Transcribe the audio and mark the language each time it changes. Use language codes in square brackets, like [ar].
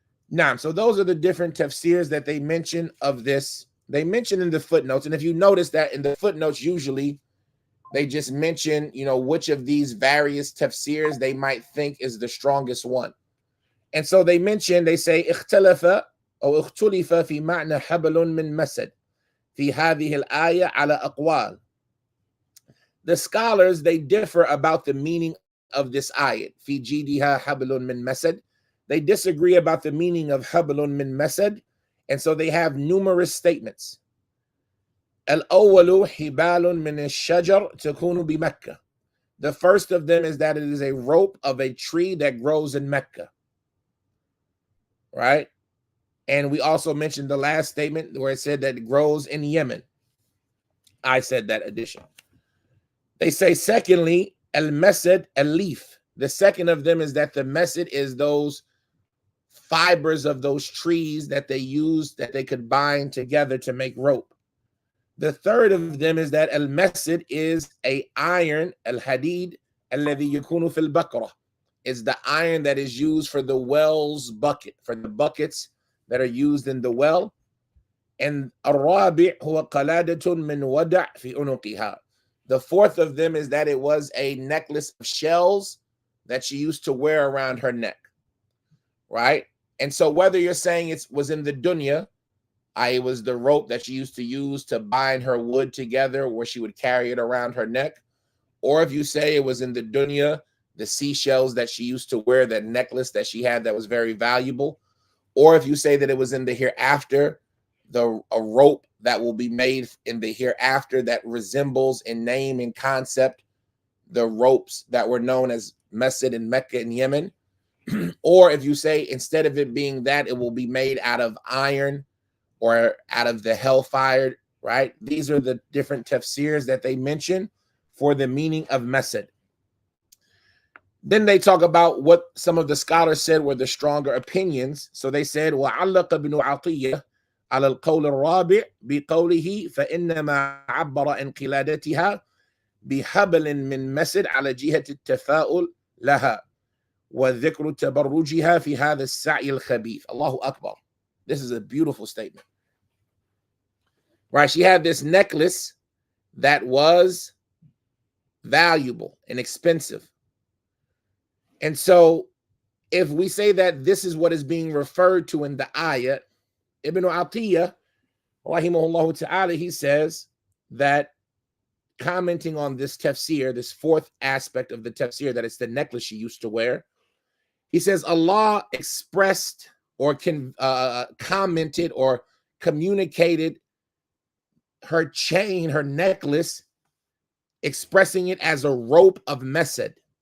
[en] Now, so those are the different tafsirs that they mention of this. They mention in the footnotes, and if you notice that in the footnotes, usually they just mention, which of these various tafsirs they might think is the strongest one. And so they say, [ar] اختلف أو اختلف في معنى حبل من مسد في هذه الآية على أقوال. [en] The scholars, they differ about the meaning of this ayat. [ar] في جيدها حبل من مسد. [en] They disagree about the meaning of [ar] حبل من مسد, [en] and so they have numerous statements. [ar] الأول حبال من الشجر تكون بمكة. [en] The first of them is that it is a rope of a tree that grows in Mecca. Right? And we also mentioned the last statement where it said that it grows in Yemen. I said that addition. They say, secondly, al-Masad, a leaf. The second of them is that the Masad is those fibers of those trees that they used, that they could bind together to make rope. The third of them is that al-Masad is a iron, al-Hadid, [ar] alladhi yakunu fil baqarah. [en] Is the iron that is used for the well's bucket, for the buckets that are used in the well. And [ar] الرابع هو قلادة من ودع في عنقها. [en] The fourth of them is that it was a necklace of shells that she used to wear around her neck. Right? And so whether you're saying it was in the dunya, it was the rope that she used to use to bind her wood together where she would carry it around her neck, or if you say it was in the dunya, the seashells that she used to wear, that necklace that she had that was very valuable, or if you say that it was in the hereafter, a rope that will be made in the hereafter that resembles in name and concept the ropes that were known as Masad in Mecca and Yemen, or if you say instead of it being that, it will be made out of iron or out of the hellfire, right? These are the different tafsirs that they mention for the meaning of Masad. Then they talk about what some of the scholars said were the stronger opinions. So they said, [ar] وَعَلَّقَ بْنُ عَطِيَّةَ على القول الرابع بقوله فإنما عبر عن قلادتها بحبل من مسد على جهة التفاؤل لها وذكر تبرجها في هذا السعي الخبيث. Allahu Akbar. [en] This is a beautiful statement. Right? She had this necklace that was valuable and expensive. And so if we say that this is what is being referred to in the ayah, Ibn Atiyah, rahimahullah ta'ala, he says that, commenting on this tafsir, this fourth aspect of the tafsir, that it's the necklace she used to wear, he says Allah expressed or commented or communicated her chain, her necklace, expressing it as a rope of Masad.